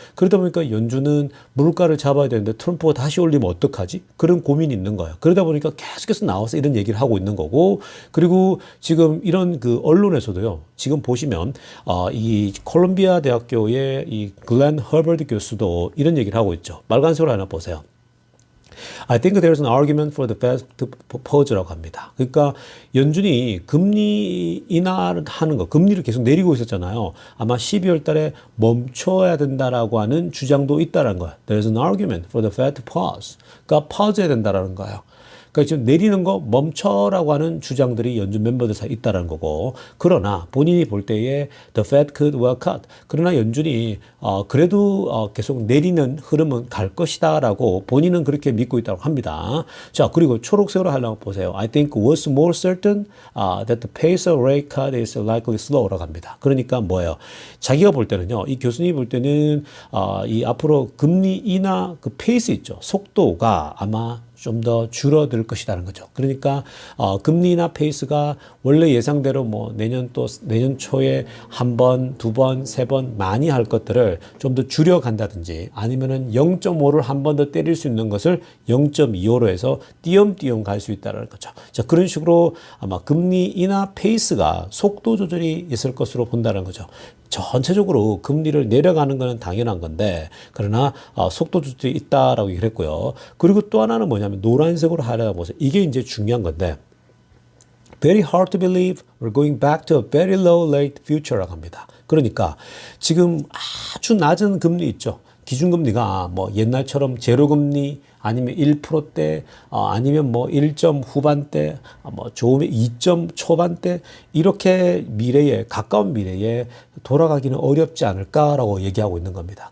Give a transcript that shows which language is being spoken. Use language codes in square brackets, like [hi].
[ko] 그러다 보니까 연준은 물가를 잡아야 되는데 트럼프가 다시 올리면 어떡하지? 그런 고민이 있는 거예요. 그러다 보니까 계속해서 나와서 이런 얘기를 하고 있는 거고, 그리고 지금 이런 그 언론에서도요, 지금 보시면 이 콜롬비아 대학교의 이 글렌 허버드 교수도 이런 얘기를 하고 있죠. 빨간색으로 하나 보세요. [en] I think there's an argument for the Fed to pause [ko] 라고 합니다. 그러니까 연준이 금리 인하를 하는 거, 금리를 계속 내리고 있었잖아요. 아마 12월 달에 멈춰야 된다라고 하는 주장도 있다는 거예요. [en] There's an argument for the Fed to pause. [ko] 그러니까 pause 해야 된다라는 거예요. 그러니까 지금 내리는 거 멈춰라고 하는 주장들이 연준 멤버들 사이에 있다는 거고, 그러나 본인이 볼 때에 [en] the Fed could well cut. [ko] 그러나 연준이 그래도 계속 내리는 흐름은 갈 것이다라고 본인은 그렇게 믿고 있다고 합니다. 자, 그리고 초록색으로 하려고 보세요. [en] I think what's more certain that the pace of rate cut is likely slow [ko] 라고 합니다. 그러니까 뭐예요? 자기가 볼 때는요, 이 교수님이 볼 때는 이 앞으로 금리 인하 그 페이스 있죠, 속도가 아마 좀 더 줄어들 것이라는 거죠. 그러니까 금리 인하 페이스가 원래 예상대로 뭐 내년 초에 한 번, 두 번, 세 번 많이 할 것들을 좀 더 줄여 간다든지, 아니면은 0.5를 한 번 더 때릴 수 있는 것을 0.25로 해서 띄엄띄엄 갈 수 있다는 거죠. 자, 그런 식으로 아마 금리 인하 페이스가 속도 조절이 있을 것으로 본다는 거죠. 전체적으로 금리를 내려가는 것은 당연한 건데, 그러나 속도 조절이 있다라고 얘기를 했고요. 그리고 또 하나는 뭐냐면 노란색으로 하려고 보세요. 이게 이제 중요한 건데, [en] very hard to believe we're going back to a very low rate future [ko] 라고 합니다. 그러니까 지금 아주 낮은 금리 있죠. 기준금리가 뭐 옛날처럼 제로금리 아니면 1%대 아니면 뭐 1점 후반대 뭐 좋으면 2점 초반대 이렇게 미래에 가까운 미래에 돌아가기는 어렵지 않을까라고 얘기하고 있는 겁니다.